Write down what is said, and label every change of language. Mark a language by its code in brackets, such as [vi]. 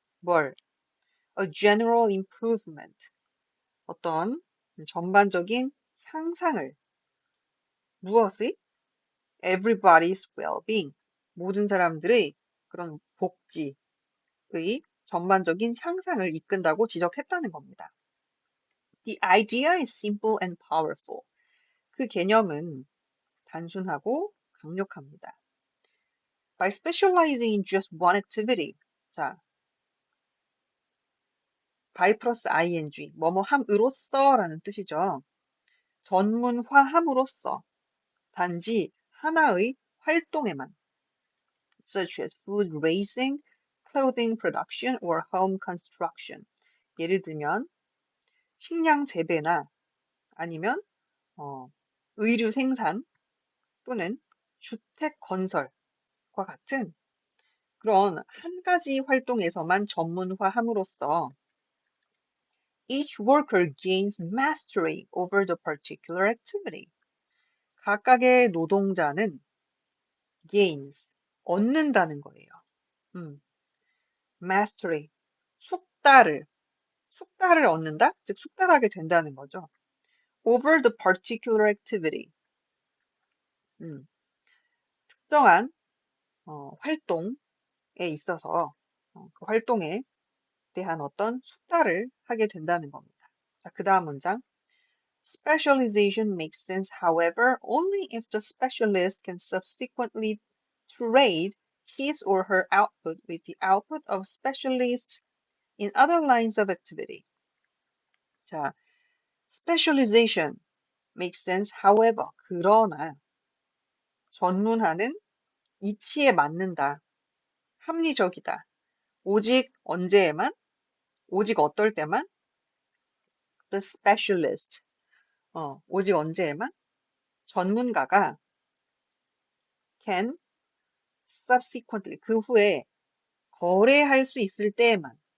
[ko] 뭘? [en] A general improvement. [ko] 어떤 전반적인 향상을. 무엇의? [en] Everybody's well-being. [ko] 모든 사람들의 그런 복지의 전반적인 향상을 이끈다고 지적했다는 겁니다. [en] The idea is simple and powerful. [ko] 그 개념은 단순하고 강력합니다. [en] By specializing in just one activity. [ko] 자, by 플러스 ing, 뭐뭐 함으로써라는 뜻이죠. 전문화함으로써 단지 하나의 활동에만, [en] such as food raising, clothing production, or home construction. [ko] 예를 들면 식량 재배나 아니면 의류 생산 또는 주택 건설과 같은 그런 한 가지 활동에서만 전문화함으로써 [en] each worker gains mastery over the particular activity. [ko] 각각의 노동자는 gains, 얻는다는 거예요. mastery, 숙달을 얻는다? 즉 숙달하게 된다는 거죠. [en] over the particular activity. [ko] 특정한 활동에 있어서 그 활동에 대한 어떤 숙달을 하게 된다는 겁니다. 자, 그 다음 문장. [en] Specialization makes sense, however, only if the specialist can subsequently trade his or her output with the output of specialists in other lines of activity. [ko] 자, [en] specialization makes sense, however, [ko] 그러나 전문화는 이치에 맞는다, 합리적이다. 오직 언제에만, 오직 어떨 때만, [en] the specialist, [ko] 오직 언제에만 전문가가 [en] can subsequently, [ko] 그 후에 거래할 수 있을 때에만.